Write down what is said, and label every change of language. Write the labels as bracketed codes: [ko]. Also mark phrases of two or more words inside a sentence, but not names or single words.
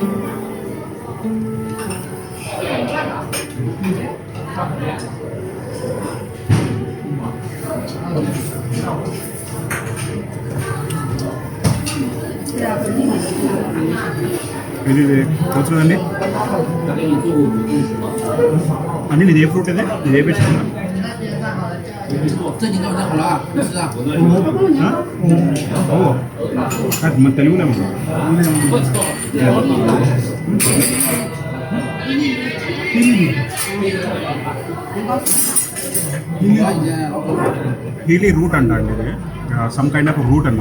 [te] ఇది కూర్చోదండి అన్నీ. ఇది ఏ ఫ్రూట్ ఇది? ఇది ఏ పెట్టుకున్నా? [zh] 这你刚才好了啊，不吃啊？ [te] మన తెలుగులో ఉంది. హీలీ రూట్ అంట అండి, ఇది [en] some kind of root [te] అనమాట.